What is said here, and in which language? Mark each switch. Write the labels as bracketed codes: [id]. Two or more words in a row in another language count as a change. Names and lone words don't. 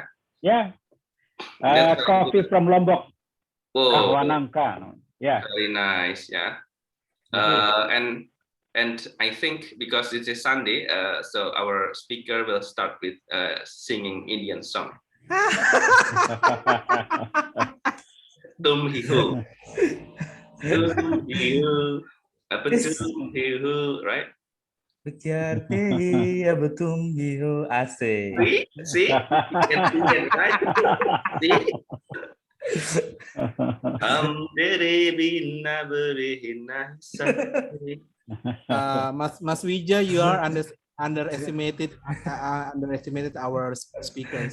[en] Yeah. That's Coffee good. from Lombok. Oh, [id] Kahwa Nangka. Yeah. [en] very nice, yeah. And I think because it is Sunday, so our speaker will start with singing Indian song. [hi] तुम ही हो, तुम ही हो, अपा तुम ही हो, [en] right? See, you can sing it, right? See, Mas Wija, you are underestimated our speakers.